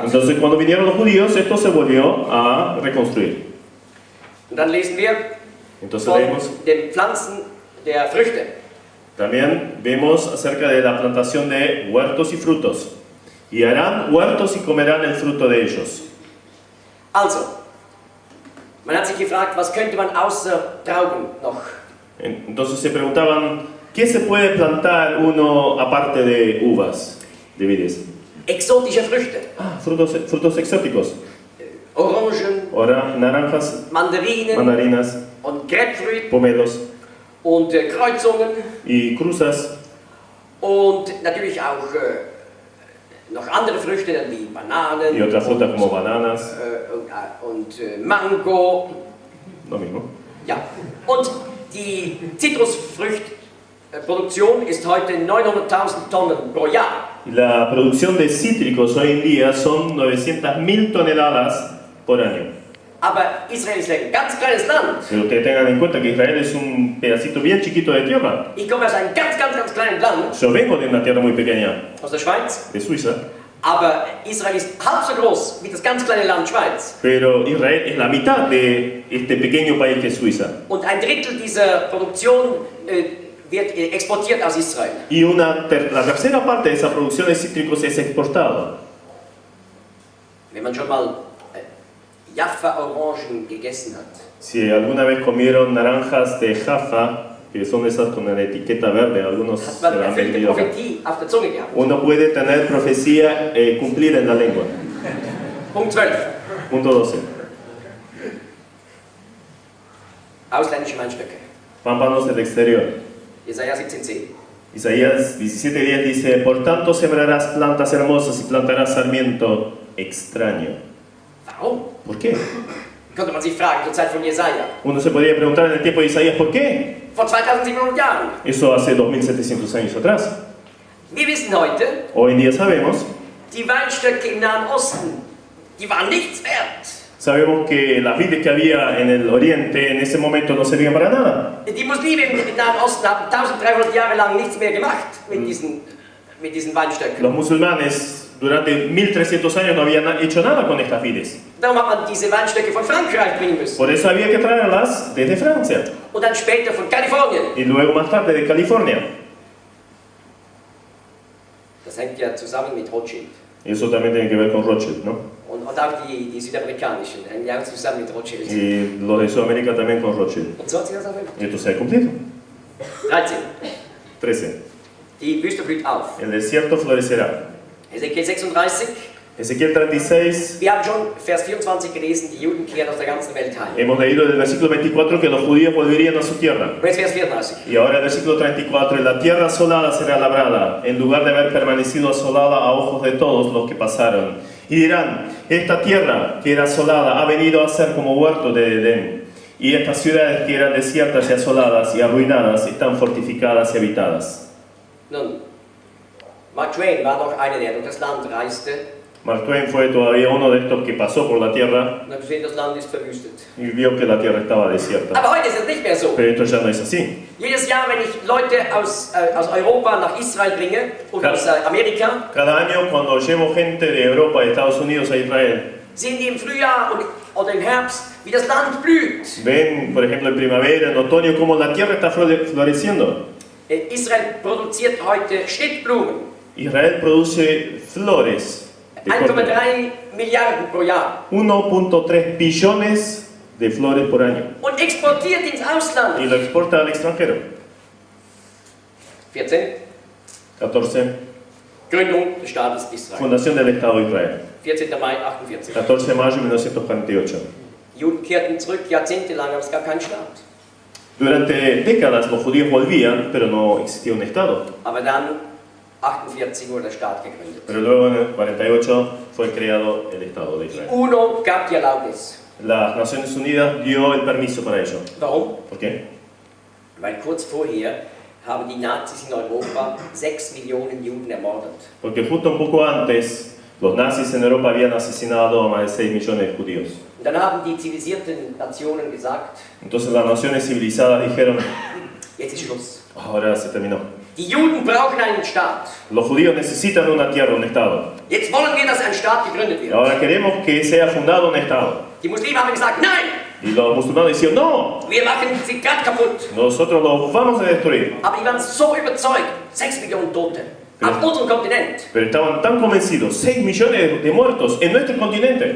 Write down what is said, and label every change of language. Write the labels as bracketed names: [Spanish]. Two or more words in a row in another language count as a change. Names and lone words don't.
[Spanish] Entonces cuando vinieron los judíos, esto se volvió a reconstruir. [German] Und dann lesen wir [Spanish] Entonces [German] von [Spanish] leemos, [German] den Pflanzen der Früchte. [Spanish] también vemos acerca de la plantación de huertos y frutos. Y harán huertos y comerán el fruto de ellos. [German] Also, man hat sich gefragt, was könnte man außer Trauben noch? [Spanish] Entonces se preguntaban, ¿qué se puede plantar uno aparte de uvas, de vides? [German] Exotische Früchte. [Spanish] Frutos exóticos. [German] Orangen, [Spanish] Naranjas, [German] Mandarinen [Spanish] mandarinas, [German] und Grapefruit [Spanish] pomelos [German] und Kreuzungen [Spanish] y cruzas. [German] und natürlich auch noch andere Früchte wie Bananen [Spanish] Y otras frutas como bananas, [German] und Mango. [Spanish] lo mismo. [German] Ja, und die Zitrusfruchtproduktion ist heute 900.000 Tonnen pro Jahr. [Spanish] Y la producción de cítricos hoy en día son 900.000 toneladas por año. [German] Aber Israel ist ein ganz kleines Land. [Spanish] Pero ustedes tengan en cuenta que Israel es un pedacito bien chiquito de tierra. [German] Ich komme aus einem ganz kleinen Land, [Spanish] Yo vengo de una tierra muy pequeña, [German] aus der Schweiz. [Spanish] de Suiza, [German] Aber Israel ist halb so groß wie das ganz kleine Land Schweiz. [Spanish] pero Israel es la mitad de este pequeño país que es Suiza. [German] Und ein Drittel dieser Produktion wird exportiert aus Israel. [Spanish] Y la tercera parte de esa producción de cítricos es exportada. [German] Wenn man schon mal Jaffa-Orangen gegessen hat, [Spanish] Si alguna vez comieron naranjas de Jaffa, que son esas con la etiqueta verde, algunos [German] hat [Spanish] se [German] man [Spanish] la han [German] erfüllte [Spanish] vendido acá. [German] Prophetie auf der Zunge gehabt. [Spanish] Uno puede tener profecía cumplida en la lengua. [German] Punkt 12. [Spanish] Punto 12. [German] Ausländische Weinstöcke. [Spanish] Pámpanos del exterior. [German] Jesaja 17,10. [Spanish] Isaías 17:10 dice, por tanto sembrarás plantas hermosas y plantarás sarmiento extraño. [German] Warum? [Spanish] ¿Por qué? [German] Könnte man sich fragen zur Zeit von Jesaja. [Spanish] Uno se podría preguntar en el tiempo de Isaías, ¿por qué? [German] Vor 2700 Jahren. [Spanish] Eso hace 2700 años atrás. [German] Wir wissen heute, [Spanish] Hoy en día sabemos, [German] die Weinstöcke im Nahen Osten, die waren nichts wert. [Spanish] sabemos que las vides que había en el oriente en ese momento no servían para nada. [German] Die Muslime im Nahen Osten haben 1300 Jahre lang nichts mehr gemacht mit diesen Weinstöcken. [Spanish] Los musulmanes durante 1300 años no habían hecho nada con estas vides. [German] Darum hat man diese Weinstöcke von Frankreich bringen müssen. [Spanish] Por eso había que traerlas desde Francia [German] Und dann später von Kalifornien. [Spanish] y luego más tarde de California. [German] Das hängt ja zusammen mit Rothschild. [Spanish] Eso también tiene que ver con Rothschild, ¿no? [German] Und auch die südamerikanischen hängen ja zusammen mit Rothschild. [Spanish] Y los de Sudamérica también con Rothschild. [German] Und so hat sich das erfüllt. [Spanish] Y esto se ha cumplido. [German] 13. [Spanish] 13. [German] Die Wüste blüht auf. [Spanish] El desierto florecerá. [German] Ezekiel 36. [Spanish] Ezequiel 36. [German] Wir haben schon Vers 24 gelesen, die Juden kehren aus der ganzen Welt heim. [Spanish] Hemos leído del versículo 24 que los judíos volverían a su tierra. [German] Und jetzt Vers 34. [Spanish] Y ahora el versículo 34, la tierra asolada será labrada, en lugar de haber permanecido asolada a ojos de todos los que pasaron. Y dirán, esta tierra que era asolada ha venido a ser como huerto de Edén. Y estas ciudades que eran desiertas y asoladas y arruinadas están fortificadas y habitadas. [German] Nun, Mark Twain war noch einer, der durch das Land reiste [Spanish] Mark Twain fue todavía uno de estos que pasó por la tierra [German] und hat gesehen, das Land ist verwüstet. [Spanish] y vio que la tierra estaba desierta. [German] Aber heute ist es nicht mehr so. [Spanish] Pero esto ya no es así. [German] Jedes Jahr, wenn ich Leute aus Europa nach Israel bringe oder aus Amerika, [Spanish] Cada año cuando llevo gente de Europa, de Estados Unidos a Israel, [German] sehen die im Frühjahr oder im Herbst, wie das Land blüht. [Spanish] ven, por ejemplo, en primavera, en otoño, cómo la tierra está floreciendo. [German] Israel produziert heute Schnittblumen. [Spanish] Israel produce flores de corte. [German] 1,3 Milliarden pro Jahr. [Spanish] 1.3 billones de flores por año. [German] Und exportiert ins Ausland. [Spanish] Y lo exporta al extranjero. [German] 14. [Spanish] 14. [German] Gründung des Staates Israel. [Spanish] Fundación del Estado de Israel. [German] 14. Mai 48. [Spanish] 14 de mayo de 1948. [German] Juden kehrten zurück, jahrzehntelang, aber es gab keinen Staat. [Spanish] Durante décadas los judíos volvían, pero no existía un Estado. [German] Aber dann, 48, wurde der Staat gegründet. [Spanish] Pero luego en el 48 fue creado el Estado de [German] Die [Spanish] Israel. [German] UNO gab die Erlaubnis. [Spanish] Las Naciones Unidas dio el permiso para ello. [German] Warum? [Spanish] ¿Por qué? [German] Weil kurz vorher haben die Nazis in Europa 6 Millionen Juden ermordet. [Spanish] Porque justo un poco antes, los nazis en Europa habían asesinado a más de 6 millones de judíos. [German] Und dann haben die zivilisierten Nationen gesagt, [Spanish] Entonces las naciones civilizadas dijeron, [German] jetzt ist Schluss. [Spanish] ahora se terminó. [German] Die Juden brauchen einen Staat. [Spanish] Los judíos necesitan una tierra, un Estado. [German] Jetzt wollen wir, dass ein Staat gegründet [Spanish] Y [German] wird. [Spanish] ahora queremos que sea fundado un Estado. [German] Die Muslime haben gesagt, nein, [Spanish] Y los musulmanes decían, no, [German] wir machen sie grad kaputt. [Spanish] nosotros los vamos a destruir. [German] Aber die waren so überzeugt, 6 Millionen Tote auf unserem Kontinent. [Spanish] Pero estaban tan convencidos, 6 millones de muertos en nuestro continente.